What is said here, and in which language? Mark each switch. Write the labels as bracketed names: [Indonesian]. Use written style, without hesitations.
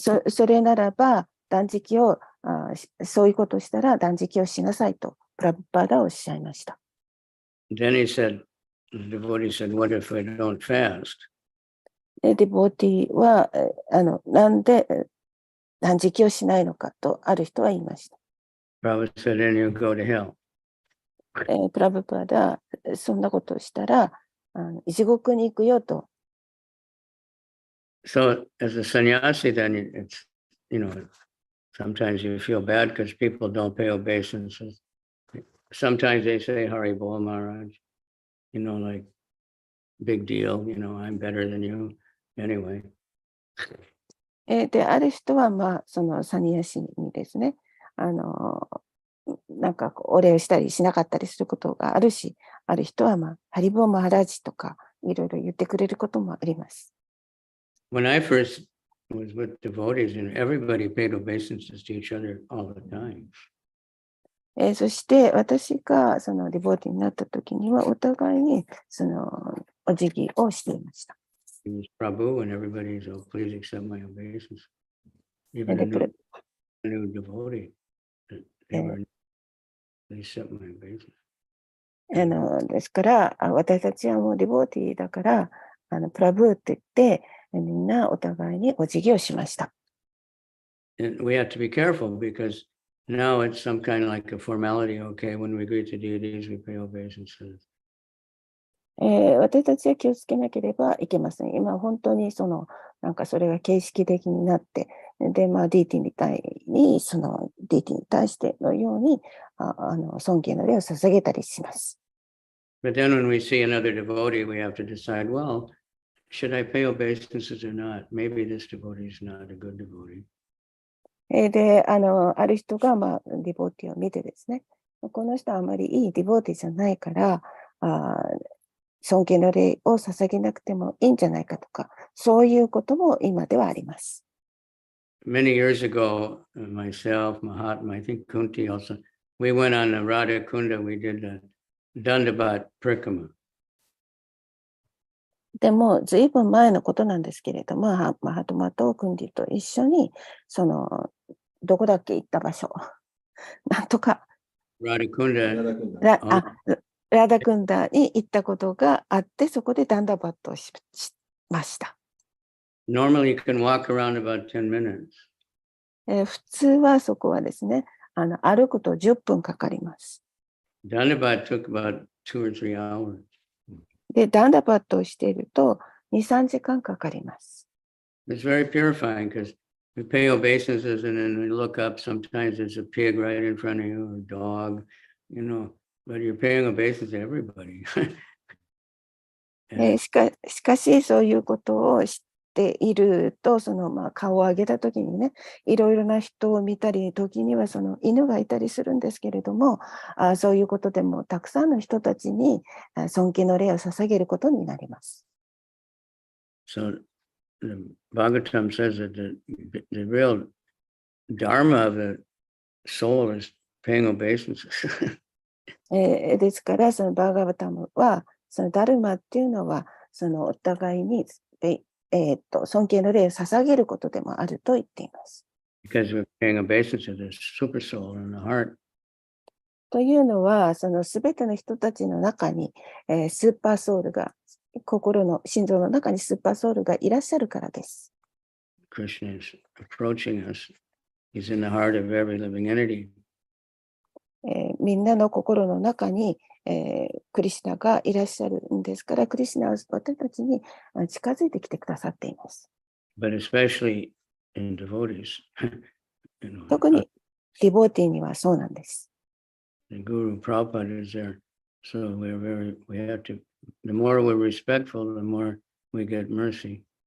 [Japanese] それならば、断食を、そういうことをしたら断食をしなさいと、プラブパーダはおっしゃいました。 [English] Then he said, the devotee said, what if I don't fast? [Japanese] デボーティーは、なんで断食をしないのかと、ある人は言いました。 [English] Prabhupada said, then you go to hell. [Japanese] プラブパーダ、そんなことをしたら、地獄に行くよと。 [English] So as a sannyasi, then it's, sometimes you feel bad because people don't pay obeisances. Sometimes they say, Hari Bol Maharaj, like, big deal, I'm better than you. Anyway. [Japanese] で、ある人は、そのサニヤシにですね、なんかお礼をしたりしなかったりすることがあるし、ある人は、ハリボーマハラジとか、いろいろ言ってくれることもあります。 [English] When I first was with devotees, everybody paid obeisances to each other all the time. [Japanese] そして私がそのディボーティーになった時にはお互いにそのお辞儀をしていました。 [English] He was Prabhu and everybody's, oh, please accept my obeisance. Even a new devotee, they were, they accept my obeisance. [Japanese] ですから、私たちはもうディボーティーだから、プラブーって言って、みんなお互いにお辞儀をしました。 [English] And we have to be careful because now it's some kind of like a formality. Okay, when we greet the deities, we pay obeisances. [Japanese] 私たちは気をつけなければいけません。今本当になんかそれが形式的になって、で、ディーティにディーティに対してのように、尊敬の礼を捧げたりします。 [English] But then when we see another devotee, we have to decide, well, should I pay obeisances or not? Maybe this devotee is not a good devotee. [Japanese] で、ある人が、ディボーティを見てですね、この人はあまりいいディボーティじゃないから、尊敬の礼を捧げなくてもいいんじゃないかとか、そういうことも今ではあります。 [English] Many years ago, myself, Mahatma, I think Kunti also, we went on the Radha Kunda, we did the Dandabat Prikrama. [Japanese] でも、ずいぶん前のことなんですけれども、マハトマとクンディと一緒に、どこだっけ行った場所、なんとか [English] Radhakunda. [Japanese] ラダクンダに行ったことがあって、そこでダンダバットをしました。 [English] Normally you can walk around about 10 minutes. [Japanese] 普通はそこはですね、歩くと10分かかります。 [English] Dandabat took about 2 or 3 hours. [Japanese] で、ダンダバットをしていると2、3時間かかります。 [English] It's very purifying because you pay obeisances and then you look up, sometimes there's a pig right in front of you or a dog, but you're paying obeisance to everybody. [Japanese] しかし、そういうことを知っていると、顔を上げたときにね、いろいろな人を見たり、時にはその犬がいたりするんですけれども、そういうことでもたくさんの人たちに尊敬の礼を捧げることになります。 [English] So the Bhagavatam says that the real dharma of the soul is paying obeisances. [Japanese] ですから、そのバーガバタムは、そのダルマっていうのは、そのお互いに、尊敬の礼を捧げることでもあると言っています。 [English] Because we're paying obeisance to the super soul in the heart. [Japanese] というのは、そのすべての人たちの中に、スーパーソウルが、心臓の中にスーパーソウルがいらっしゃるからです。 [English] Krishna is approaching us. He's in the heart of every living entity. [Japanese] みんなの心の中に、クリシュナがいらっしゃるんですから、クリシュナは私たちに近づいてきてくださっています。 [English] But especially in devotees. [Japanese] 特にディボーティーにはそうなんです。 [English] The Guru Prabhupada is there. So we have to, the more we're respectful, the more we get mercy.